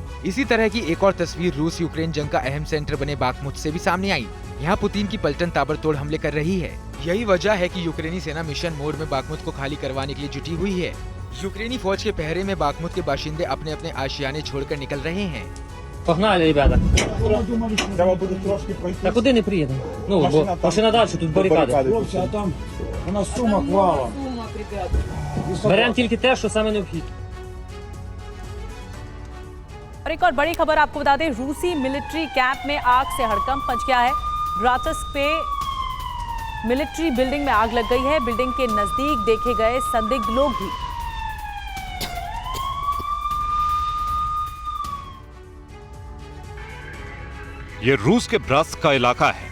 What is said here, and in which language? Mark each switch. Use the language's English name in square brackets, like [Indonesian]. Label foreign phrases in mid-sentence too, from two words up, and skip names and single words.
[Hindi] इसी तरह की एक और तस्वीर रूस यूक्रेन जंग का अहम सेंटर बने बाखमुत से भी सामने आई। यहाँ पुतिन की पलटन ताबड़तोड़ हमले कर रही है। यही वजह है कि यूक्रेनी सेना [English] mission mode [Hindi] में बाखमुत को खाली करवाने के लिए जुटी हुई है। यूक्रेनी फौज के पहरे में बाखमुत के बाशिंदे अपने अपने आशियाने छोड़कर निकल रहे हैं। [Russian] Погнали, ребята. [Ukrainian] Та куди не приїдемо? Ну, бо машина далі, тут барикади. Хлопці, а там у нас сумок валом. Беремо тільки те, що саме необхідне. [Hindi] और एक और बड़ी खबर आपको बता दें, रूसी [English] military camp [Hindi] में आग से हड़कंप मच गया है। ब्रातस्क पे [English] military building [Hindi] में आग लग गई है। बिल्डिंग के नजदीक देखे गए संदिग्ध लोग भी। ये रूस के ब्रात्स्क का इलाका है।